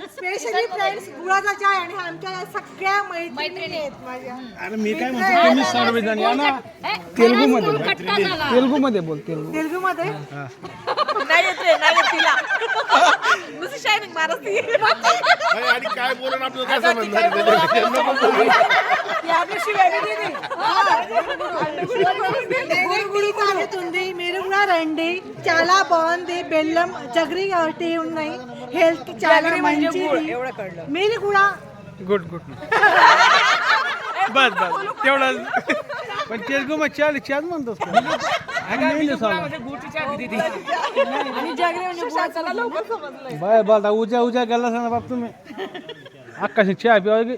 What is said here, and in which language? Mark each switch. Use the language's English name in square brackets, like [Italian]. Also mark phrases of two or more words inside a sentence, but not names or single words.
[English] specially friends [Marathi] गुळाचा चहा आणि आमच्या या सगळ्या मैत्रिणी आहेत माझ्या अरे मी काय म्हणतो तुम्ही सर्वजण या ना तेलुगू मध्ये बोल तेलुगू मध्ये नाही येते नाही तिला नुसती शायनिंग मारत ती आणि काय बोलून आपल्याला काय समजणार [Telugu] గుడి తాగుతుంది మీరు కూడా రండి చాలా బాగుంది బెల్లం [English] jaggery tea [Telugu] ఉన్నాయి హెల్త్ చాలా మంచిది మీరు కూడా [Marathi] गुड गुड बस बस तेवढा पण तेलगू मध्ये चाल चाल म्हणतोस [English] bye bye [Marathi] उद्या उद्या गेला ना बाप तुम्ही आकाशी चहा पिवा की